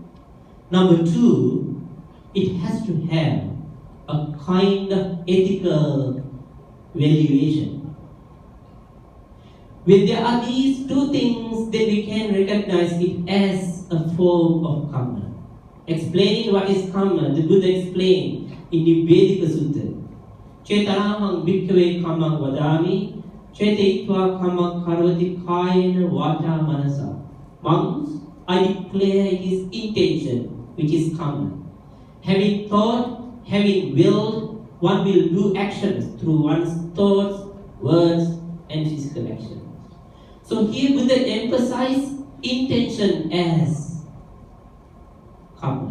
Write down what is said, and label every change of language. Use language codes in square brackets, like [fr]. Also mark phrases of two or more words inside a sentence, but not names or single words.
[en] Number two, it has to have a kind of ethical valuation. When there are these two things, then we can recognize it as a form of karma. Explaining what is karma, the Buddha explained in the Vedika Sutta. [pi] Chetanahang bhikkhave kammang vadami, chetitva kammang karvati kayena vata manasa. [en] Monks, I declare his intention, which is karma. Having thought, having willed, one will do actions through one's thoughts, words, and physical actions. So here Buddha emphasized intention as karma.